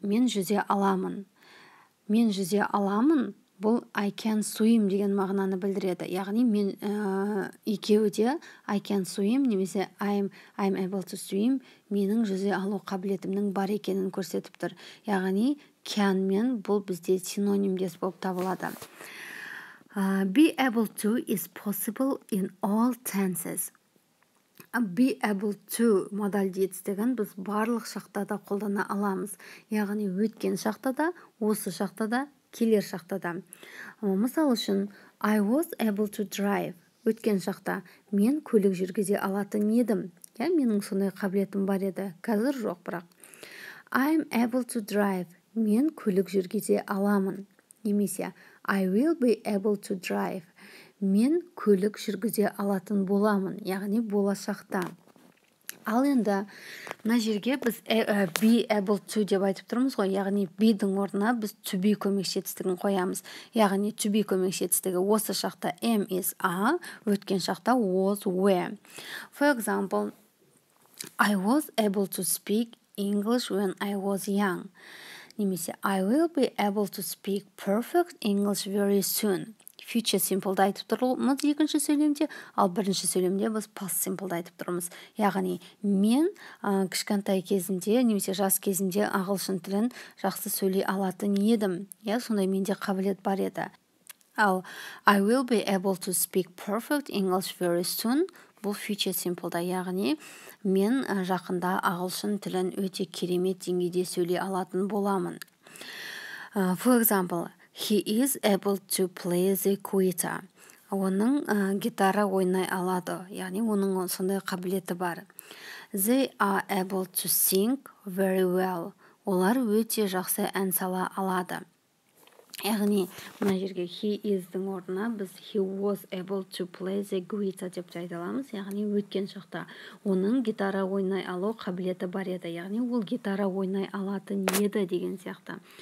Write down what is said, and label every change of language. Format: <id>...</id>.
<kk>Мен жүзе аламын. Мен жүзе аламын. Бұл</kk> <en>I can swim</en> <kk>деген мағынаны білдіреді. Яғни мен екеуі де I can swim немесе</kk> <en>I'm able to swim</en> <kk>менің жүзе алу қабілетімнің бар екенін көрсетіп тұр. Яғни can мен бұл бізде синонимдес болып табылады.</kk> <en>Be able to is possible in all tenses.</en> <kk>Be able to модаль жетістігін біз барлық шақта да қолдана аламыз. Яғни өткен шақта да, осы шақта да, келер шақта да. Мысал үшін,</kk> <en>I was able to drive.</en> <kk>Өткен шақта мен көлік жүргізе алатын едім. Менің сондай қабілетім бар еді. Қазір жоқ бірақ.</kk> <en>I'm able to drive.</en> <kk>Мен көлік жүргізе аламын. Немесе</kk> <en>I will be able to drive.</en> <kk>Мен көлік жүргізе алатын боламын. Яғни болашақта. Ал енді мына жерге біз be able to деп айтып тұрмыз ғой, яғни be-дің орнына біз to be көмекші жетістігін қоямыз. Яғни to be көмекші жетістігі осы шақта am, is, are, өткен шақта was, were.</kk> <en>For example, I was able to speak English when I was young.</en> <kk>Немесе</kk> <en>I will be able to speak perfect English very soon.</en> <kk>Future simple'ды айтып тұрмыз екінші сөйлемде, ал бірінші сөйлемде біз past simple'ды айтып тұрмыз. Яғни мен кішкентай кезімде немесе жас кезімде ағылшын тілін жақсы сөйлей алатын едім. Сондай менде қабілет бар еді. Ал</kk> <en>I will be able to speak perfect English very soon</en> <kk>бұл future simple'да, яғни мен жақында ағылшын тілін өте керемет деңгейде сөйлей алатын боламын.</kk> <en>For example, he is able to play the guitar.</en> <kk>Оның гитара ойнай алады, яғни оның сондай қабілеті бар.</kk> <en>They are able to sing very well.</en> <kk>Олар өте жақсы ән сала алады. Яғни мына жерге he is-дің орнына біз</kk> <en>he was able to play the guitar</en> <kk>деп айта аламыз. Яғни өткен шақта оның гитара ойнай алу қабілеті бар еді. Яғни ол гитара ойнай алатын еді деген сияқты.</kk>